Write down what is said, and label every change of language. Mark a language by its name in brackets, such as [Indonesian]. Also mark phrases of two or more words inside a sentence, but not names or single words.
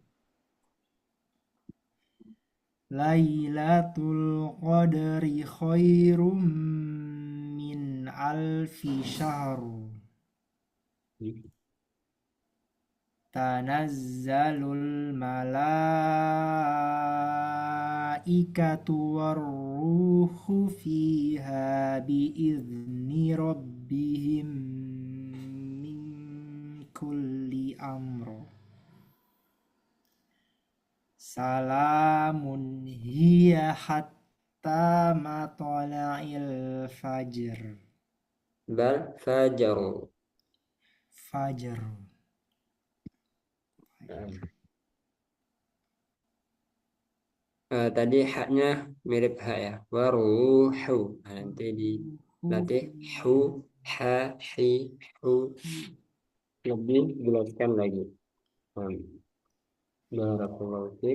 [Arabic] ليلة القدر خير من ألف شهر. تنزل الملائكة والروح فيها بإذن ربهم من كل أمر. سلام هي حتى مطلع الفجر. بل فجر. Fajr. [Indonesian] Tadi haknya mirip hak ya. [Arabic] Waruhu. [Indonesian] Nah, nanti dilatih hu, ha, hi, hu. Lebih jelaskan lagi. [Arabic] بارك الله فيك.